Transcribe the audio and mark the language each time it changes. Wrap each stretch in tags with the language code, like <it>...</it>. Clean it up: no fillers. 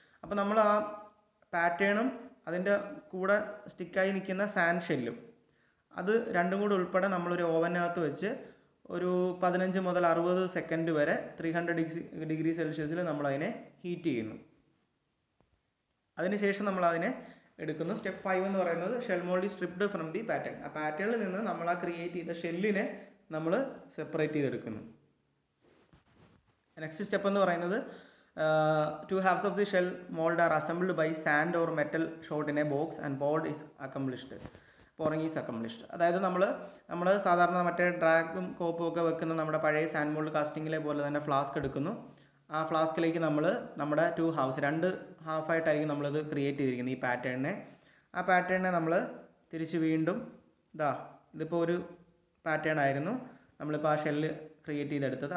<ml>അപ്പോൾ നമ്മൾ ആ പാറ്റേണും അതിൻ്റെ കൂടെ സ്റ്റിക്കായി നിൽക്കുന്ന സാൻഡ് ഷെല്ലും അത് രണ്ടും കൂടെ ഉൾപ്പെടെ നമ്മളൊരു ഓവനകത്ത് വെച്ച് ഒരു 15 മുതൽ 60 സെക്കൻഡ് വരെ 300 ഡിഗ്രി സെൽഷ്യസിൽ നമ്മളതിനെ ഹീറ്റ് ചെയ്യുന്നു. അതിനുശേഷം നമ്മൾ അതിനെ എടുക്കുന്നു. സ്റ്റെപ്പ് 5 എന്ന് പറയുന്നത്</ml> <en>Shell mould stripped from the pattern.</en> <ml>ആ പാറ്റേണിൽ നിന്ന് നമ്മൾ ആ ക്രിയേറ്റ് ചെയ്ത ഷെല്ലിനെ നമ്മൾ സെപ്പറേറ്റ് ചെയ്തെടുക്കുന്നു. നെക്സ്റ്റ് സ്റ്റെപ്പ് എന്ന് പറയുന്നത്</ml> <en>2 halves of the shell mold are assembled by sand or metal shot in a box and poured is accomplished. pouring is accomplished.</en> <ml>അതായത് നമ്മൾ സാധാരണ മറ്റേ ഡ്രാഗും കോപ്പും ഒക്കെ വെക്കുന്ന നമ്മുടെ പഴയ സാൻഡ് മോൾഡ് കാസ്റ്റിങ്ങിലെ പോലെ തന്നെ ഫ്ലാസ്ക് എടുക്കുന്നു. ആ ഫ്ലാസ്കിലേക്ക് നമ്മൾ നമ്മുടെ 2 ഹാഫ്സ് 2 ഹാഫായിട്ടായിരിക്കും നമ്മളിത് ക്രിയേറ്റ് ചെയ്തിരിക്കുന്നത് ഈ പാറ്റേണിനെ. ആ പാറ്റേണിനെ നമ്മൾ തിരിച്ച് വീണ്ടും ഇതിപ്പോൾ ഒരു പാറ്റേൺ ആയിരുന്നു നമ്മളിപ്പോൾ ആ ഷെല്ല് ക്രിയേറ്റ് ചെയ്തെടുത്തത്.</ml>